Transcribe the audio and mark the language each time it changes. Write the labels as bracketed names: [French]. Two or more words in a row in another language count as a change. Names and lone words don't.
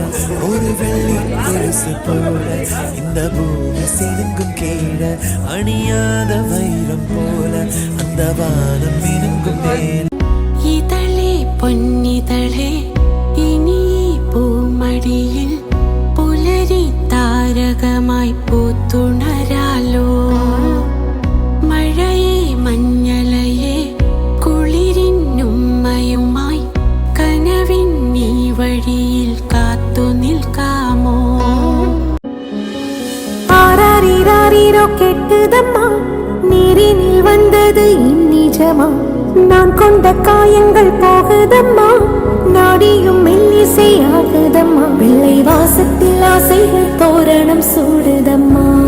[Tamil] ஒரு வெள்ளி கொலுசு போல இந்த பூமி சினுங்கும் கீழே. அணியாத வைரம் போல அந்த வானம் மினுங்கும் மேல. இதழே பொன்னிதழே இனி பூமடியில் [Malayalam] പുലരി താരകമായി പൂത്തുണരാലോ. മഴയെ മഞ്ഞളയെ കുളിരിനുമ്മയുമായി കനവിൻ ഈ വഴിയിൽ കാത്തു നിൽക്കാമോ. [Tamil] ஆராரீராரீரோ கேட்குதம்மா, நீரினில் வந்தது இந்நிஜமா. நான் கொண்ட காயங்கள் போகுதம்மா, நாடியும் மெல்லிசை ஆகுதம்மா. வெள்ளை வாசத்தில் ஆசைகள் தோரணம் சூடுதம்மா.